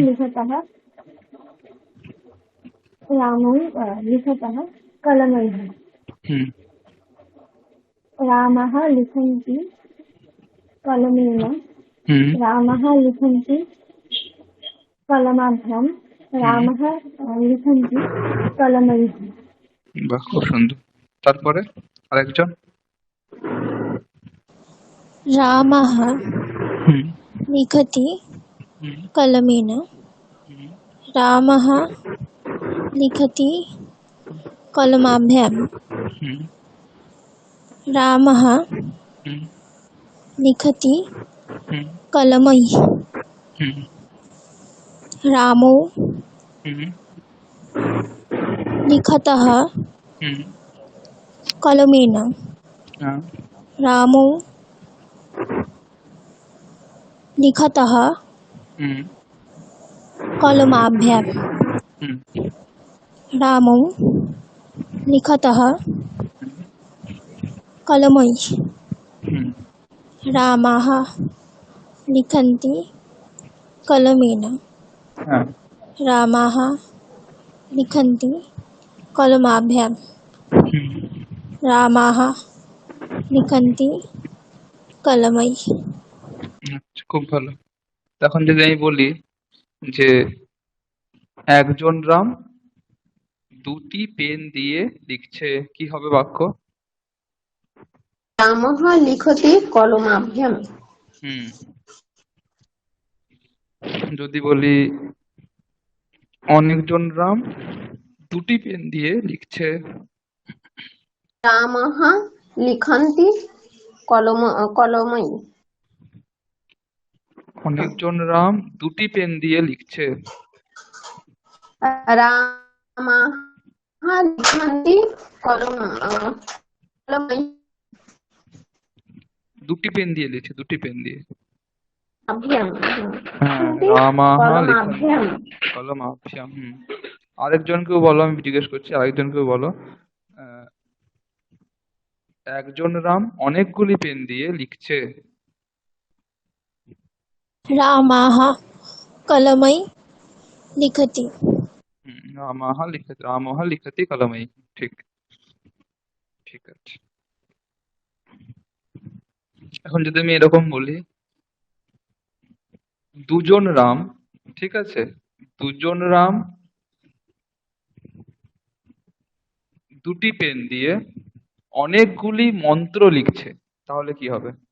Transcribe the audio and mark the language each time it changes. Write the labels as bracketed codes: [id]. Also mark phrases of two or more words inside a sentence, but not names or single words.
[sa] लिखतः रामो लिखतः कलमैः হুম रामः लिखन्ति कलमेन হুম रामः लिखन्ति कलमाभ्यां হুম रामः लिखन्ति कलमैः [bn] বাহ, খুব সুন্দর। তারপরে আরেকজন। [sa] रामः হুম लिखति হুম कलमेन হুম रामः लिखति कलमाभ्यां হুম रामः হুম लिखति হুম कलमैः হুম रामो হুম लिखतः হুম कलमेन [bn] হ্যাঁ [sa] रामो लिखतः হুম कलमाभ्यां হুম रामो लिखतः कलमैः হুম रामाः लिखन्ति कलमेन [bn] হ্যাঁ [sa] रामाः लिखन्ति कलमाभ्यां হুম रामाः लिखन्ति कलमैः [bn] আচ্ছা, খুব ভালো। এখন যদি আমি বলি যে একজন রাম দুটি পেন দিয়ে লিখছে, কি হবে বাক্য? [sa] रामः लिखति कलमाभ्यां [bn] হুম যদি বলি অনেকজন রাম দুটি পেন দিয়ে লিখছে, [sa] रामः लिखन्ति कलमै [bn] অনেকজন রাম দুটি পেন দিয়ে লিখছে, [sa] रामः लिखन्ति कलमै [bn] দুটি পেন দিয়ে লিখছে, দুটি পেন দিয়ে। [sa] अभ्यां [bn] হ্যাঁ, [sa] लिखन्ति रामाः लिखन्ति कलमाभ्यां কলমাভ্যাম। [bn] আরেকজনকেও বলো, আমি জিজ্ঞেস করছি আরেকজনকেও বলো। আহ, একজন রাম অনেকগুলি পেন দিয়ে লিখছে। [sa] रामाः कलमै लिखति रामाः लिखति कलमे। [bn] ঠিক, ঠিক আছে। এখন যদি আমি এরকম বলি দুজন রাম, ঠিক আছে, দুজন রাম দুটি পেন দিয়ে অনেকগুলি মন্ত্র লিখছে, তাহলে কি হবে?